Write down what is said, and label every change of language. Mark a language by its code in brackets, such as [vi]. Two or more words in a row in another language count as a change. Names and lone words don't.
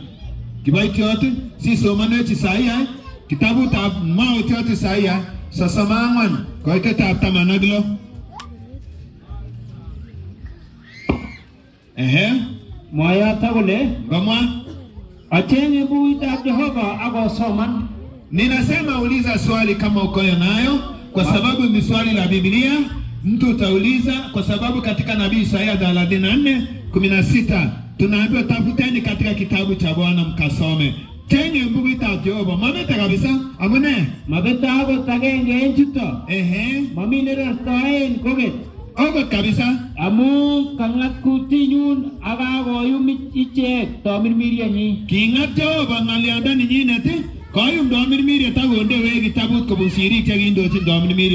[kln] Kiboitiot sisomanwech Isaia kitabutab maotiot Isaia sosamang'wan koitetab 16. Mwayata kole Gomwa achenge bukuitab Jehova akosoman. [sw] Ninasema uliza swali kama uko nayo, kwa sababu ni swali la Biblia. Mtu utauliza kwa sababu katika nabii Isaia 34:16 tunaambiwa tafuteni katika kitabu cha Bwana mkasome. [kln] Chenye bukuitab Jehova mamete kabisa. Amune Mabeta akot agenge en chuto. Mamine rastoen koget. Okot kabisa. Amu kang'at kutinyun akakoyum ichek tamirmirienyi. King'at Jehova ng'olyondoni nyinet koyum tamirmiriet akondewech kitabut kobun sirik chekindochin tamirmiriet.